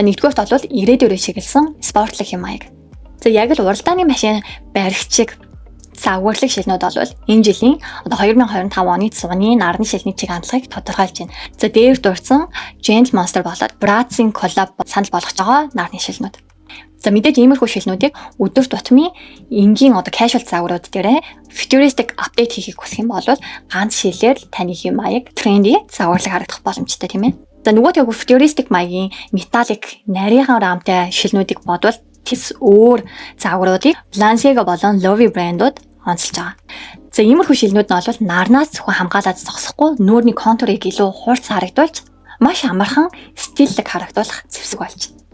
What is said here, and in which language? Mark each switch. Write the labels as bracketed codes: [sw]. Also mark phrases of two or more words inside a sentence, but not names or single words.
[mn] Нэгдүгээрт бол ирээдүйрээ чиглэсэн спортлог хэм маяг. Яг л уралдааны машин баригчиг загварлаг шилнүүд бол энэ жилийн одоо 2025 оны зуны нарны шилний чиг хандлагыг тодорхойлж байна. Дээр дурдсан Gentle Monster болоод Bratz-ийн коллаб санал болгож байгаа нарны шилнүүд. Мэдээж иймэрхүү шилнүүдийг өдөр тутмын энгийн одоо casual загварууд дээрээ [en] futuristic update [mn] хийхийг хүсэх юм бол ганц шилээр таны хэм маяг trendy загварлаг харагдах боломжтой тийм ээ. Нөгөө futuristic маягийн metallic нарийнхан рамтай шилнүүдийг бодвол тэс өөр загваруудыг Balenciaga болон Loewe брэндүүд онцолж байгаа. Иймэрхүү шилнүүд нь бол нарнаас зөвхөн хамгаалаад зогсохгүй нүүрний контурыг илүү хурц харагдуулж маш амархан стиллэг харагдуулах зэвсэг болж байна.